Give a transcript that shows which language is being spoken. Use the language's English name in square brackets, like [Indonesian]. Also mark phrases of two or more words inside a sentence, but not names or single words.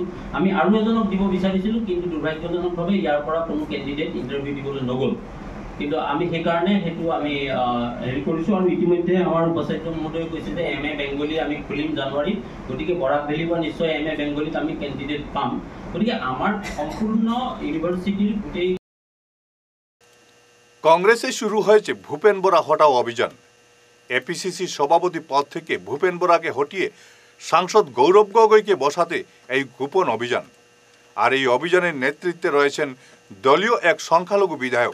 [Assamese] আমি আৰু এজনক দিব বিচাৰিছিলোঁ, কিন্তু দুৰ্ভাগ্যজনকভাৱে ইয়াৰ পৰা কোনো [English] candidate interview [Assamese] দিবলৈ নগ'ল। কিন্তু আমি সেইকাৰণে সেইটো আমি হেৰি কৰিছোঁ। আৰু ইতিমধ্যে আমাৰ উপাচাৰ্য মহোদয়ে কৈছে যে MA বেংগলী আমি খুলিম জানুৱাৰীত, গতিকে বৰাক ভেলীৰ পৰা নিশ্চয় MA বেংগলীত আমি কেণ্ডিডেট পাম। গতিকে আমাৰ সম্পূৰ্ণ ইউনিভাৰ্চিটিৰ গোটেই [Bangla] কংগ্রেসে শুরু হয়েছে ভূপেন বোরা হটাও অভিযান। এপিসিসি সভাপতি পদ থেকে ভূপেন বোরাকে হটিয়ে সাংসদ গৌরব গগৈকে বসাতে এই গোপন অভিযান। আর এই অভিযানের নেতৃত্বে রয়েছেন দলীয় এক সংখ্যালঘু বিধায়ক।